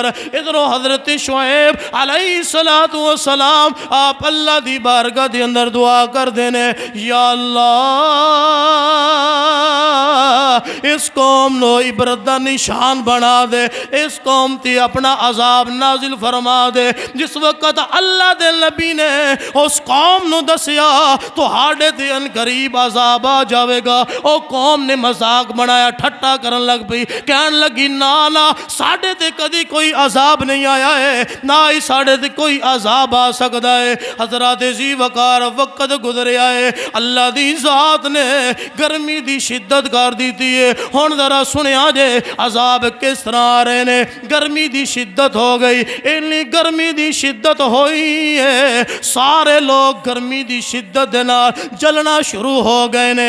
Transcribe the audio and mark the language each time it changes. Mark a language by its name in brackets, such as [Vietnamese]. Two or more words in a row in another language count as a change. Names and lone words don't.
[Punjabi] ادھروں حضرت شعیب علیہ السلام آپ اللہ دی بارگاہ دے اندر دعا کر دینے، یا اللہ اس قوم نو عبرت دا نشان بنا دے، اس قوم تے اپنا عذاب نازل فرما دے۔ جس وقت اللہ دے نبی نے اس قوم نو دسیا تو ہاڑے تے ان قریب عذاب آ جاوے گا۔ او قوم نے مذاق بنایا، ٹھٹا کرن لگ پئی، کہن لگی نا ساڑے تے کدی کوئی عذاب نہیں آیا ہے، نہ ہی ساڑے تے کوئی عذاب آ سکتا ہے۔ حضرات ذی وقار وقت گزریا ہے، اللہ دی ذات نے گرمی دی شدت کر دیتی ہے۔ ہن ذرا سنیا جے عذاب کس طرح آ رہے نے۔ گرمی دی شدت ہو گئی، اتنی گرمی دی شدت ہوئی ہے، سارے لوگ گرمی دی شدت دے نال جلنا شروع ہو گئے نے۔